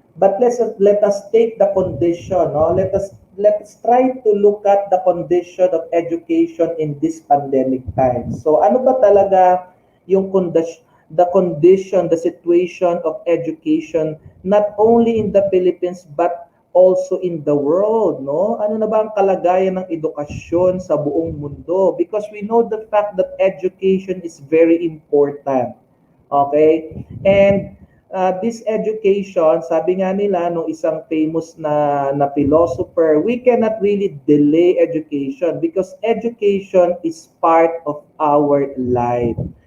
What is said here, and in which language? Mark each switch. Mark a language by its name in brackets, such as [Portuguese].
[English] But let us take the condition, no. Let's try to look at the condition of education in this pandemic time. [Filipino] So ano ba talaga yung [English] the condition, the situation of education, not only in the Philippines, but also in the world, no? [Filipino] Ano na ba ang kalagayan ng edukasyon sa buong mundo? [English] Because we know the fact that education is very important. Okay? And this education, [Filipino] sabi nga nila nung isang famous na philosopher, [English] we cannot really delay education because education is part of our life.